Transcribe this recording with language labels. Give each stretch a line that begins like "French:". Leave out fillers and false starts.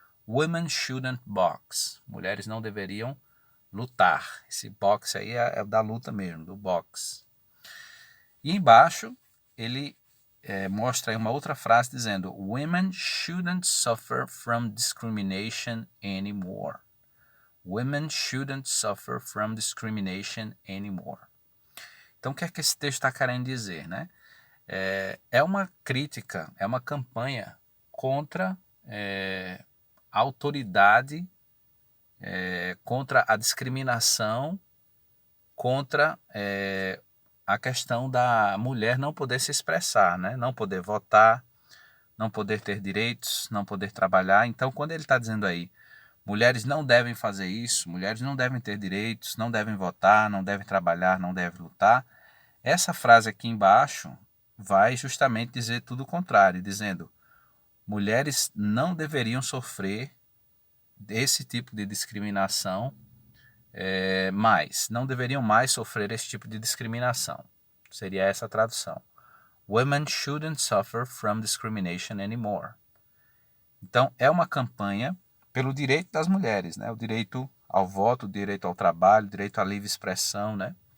English: Women shouldn't box,
Portuguese: mulheres não deveriam lutar. Esse box aí é da luta mesmo, do box. E embaixo ele mostra aí uma outra frase dizendo:
English: Women shouldn't suffer from discrimination anymore. Women shouldn't suffer from discrimination anymore.
Portuguese: Então, o que é que esse texto está querendo dizer, né? É uma crítica, é uma campanha contra a autoridade, contra a discriminação, contra a questão da mulher não poder se expressar, né? Não poder votar, não poder ter direitos, não poder trabalhar. Então, quando ele está dizendo aí, mulheres não devem fazer isso, mulheres não devem ter direitos, não devem votar, não devem trabalhar, não devem lutar, essa frase aqui embaixo vai justamente dizer tudo o contrário, dizendo: mulheres não deveriam sofrer desse tipo de discriminação, não deveriam mais sofrer esse tipo de discriminação. Seria essa a tradução.
English: Women shouldn't suffer from discrimination anymore.
Portuguese: Então, é uma campanha pelo direito das mulheres, né? O direito ao voto, o direito ao trabalho, o direito à livre expressão, né?